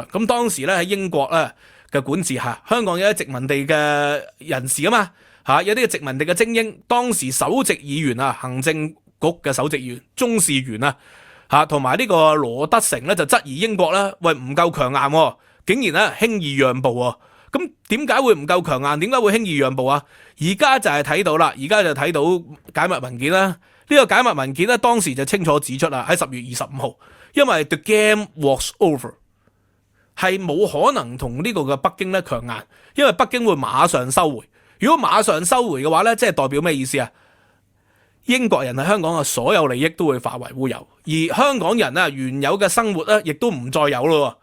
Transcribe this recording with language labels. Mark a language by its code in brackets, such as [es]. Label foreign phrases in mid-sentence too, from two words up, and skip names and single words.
[yue] 咁當時咧喺英國咧嘅管治下，香港有啲殖民地嘅人士啊嘛，有啲殖民地嘅精英，當時首席議員行政局嘅首席議員鍾士元同埋呢個羅德成咧就質疑英國咧，喂，唔夠強硬，竟然咧輕易讓步。咁點解會唔夠強硬？點解會輕易讓步啊？而家就係睇到啦，而家就睇到解密文件啦。呢個解密文件咧當時就清楚指出啦，喺10月25號，因為 [en] the game was over， [yue] 係冇可能同呢個嘅北京咧強硬，因為北京會馬上收回。如果馬上收回嘅話咧，即係代表咩意思啊？英國人喺香港嘅所有利益都會化為烏有，而香港人原有嘅生活咧亦都唔再有咯。